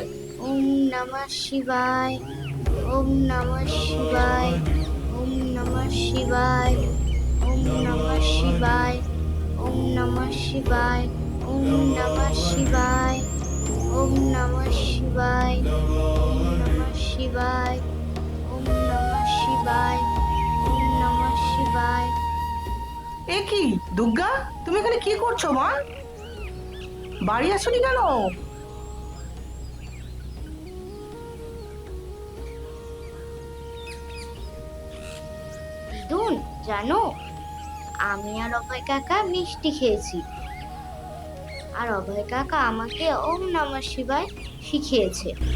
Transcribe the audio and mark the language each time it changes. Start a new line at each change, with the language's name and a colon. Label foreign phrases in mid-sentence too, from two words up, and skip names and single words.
Sanskrit: ওম নমঃ শিবায়, ওম নমঃ শিবায়, ওম নমঃ শিবায়, ওম নমঃ শিবায়, ওম নমঃ শিবায়, ওম নমঃ শিবায়, ওম নমঃ শিবায়, ওম নমঃ শিবায়, ওম নমঃ শিবায়, ওম নমঃ শিবায়।
Bangla: এ কি দুর্গা, তুমি এখানে কি করছো মা? বাড়ি আসোনি কেন? দিদুন, জানো, আমি আর অভয় কাকা মিষ্টি খেয়েছি, আর অভয় কাকা আমাকে
Sanskrit: ওম নমঃ শিবায়
Bangla: শিখিয়েছে।